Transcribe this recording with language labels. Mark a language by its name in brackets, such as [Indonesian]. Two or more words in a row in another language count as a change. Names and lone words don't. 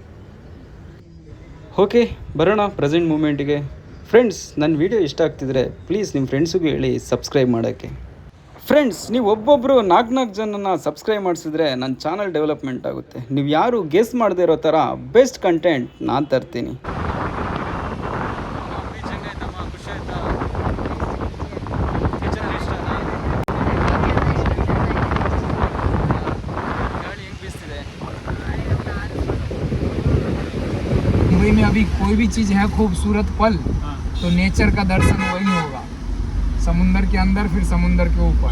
[Kannada] ಓಕೆ, ಬರೋಣ ಪ್ರೆಸೆಂಟ್ ಮೂಮೆಂಟಿಗೆ. ಫ್ರೆಂಡ್ಸ್, ನನ್ನ ವೀಡಿಯೋ ಇಷ್ಟ ಆಗ್ತಿದ್ರೆ ಪ್ಲೀಸ್ ನಿಮ್ಮ ಫ್ರೆಂಡ್ಸಿಗೂ ಹೇಳಿ ಸಬ್ಸ್ಕ್ರೈಬ್ ಮಾಡೋಕ್ಕೆ. ಫ್ರೆಂಡ್ಸ್, ನೀವು ಒಬ್ಬೊಬ್ಬರು 4 ಜನನ ಸಬ್ಸ್ಕ್ರೈಬ್ ಮಾಡಿಸಿದ್ರೆ ನನ್ನ ಚಾನಲ್ ಡೆವಲಪ್ಮೆಂಟ್ ಆಗುತ್ತೆ. ನೀವು ಯಾರು ಗೆಸ್ ಮಾಡದೇ ಇರೋ ಥರ ಬೆಸ್ಟ್ ಕಂಟೆಂಟ್ ನಾನು ತರ್ತೀನಿ. [Hindi] मुंबई में अभी कोई भी चीज़ है खूबसूरत पल, तो नेचर का दर्शन वही होगा, समुंदर के अंदर फिर समुंदर के ऊपर.